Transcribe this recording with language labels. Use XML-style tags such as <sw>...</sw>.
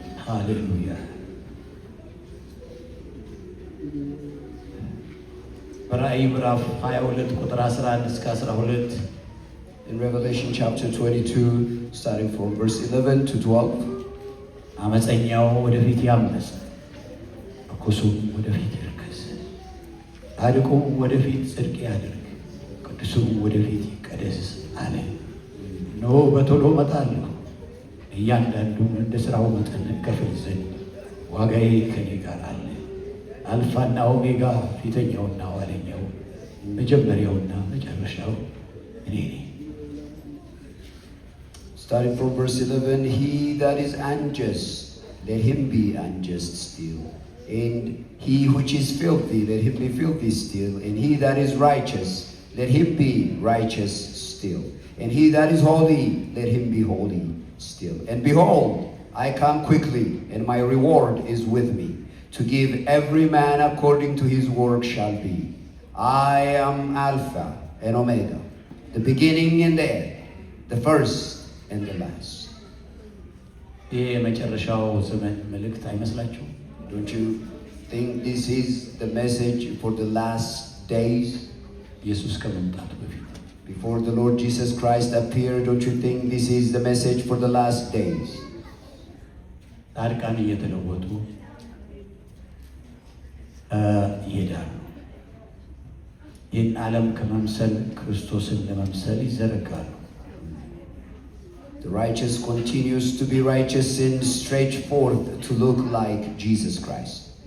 <am>ሃሌሉያ በራእይ ምዕራፍ 22 ቁጥር 11 እስከ 12</am> <en>In Revelation chapter 22, starting from verse 11 to 12,</en> <am>አመፀኛው ወደፊት ያመፀ፣ ርኩሱም ወደፊት ይርከስ፣ ጻድቁም ወደፊት ጽድቅ ያድርግ፣ ቅዱሱም ወደፊት ይቀደስ አለ። እነሆ በቶሎ እመጣለሁ፣ እያንዳንዱን እንደ ሥራው መጠን እከፍል ዘንድ ዋጋዬ ከኔ ጋር አለ። አልፋና ኦሜጋ ፊተኛውና ኋለኛው መጀመሪያውና መጨረሻው እኔ ነኝ።</am> <en>Starting from verse 11, he that is unjust, let him be unjust still. And he which is filthy, let him be filthy still. And he that is righteous, let him be righteous still. And he that is holy, let him be holy still. And behold, I come quickly, and my reward is with me, to give every man according to his work shall be. I am Alpha and Omega, the beginning and the end, the first and the last.</en> <am>ይህ የመጨረሻው ዘመን መልእክት አይመስላችሁም?</am> <en>Don't you think this is the message for the last days?</en> <am>ኢየሱስ ከመምጣቱ በፊት</am> <en>Before the Lord Jesus Christ appeared, don't you think this is the message for the last days?</en> <am>ጻድቃን እየተለወጡ ይሄዳሉ። ይህን ዓለም ከመምሰል ክርስቶስን ለመምሰል ይዘረጋሉ።</am> <en>The righteous continues to be righteous and stretch forth to look like Jesus Christ.</en>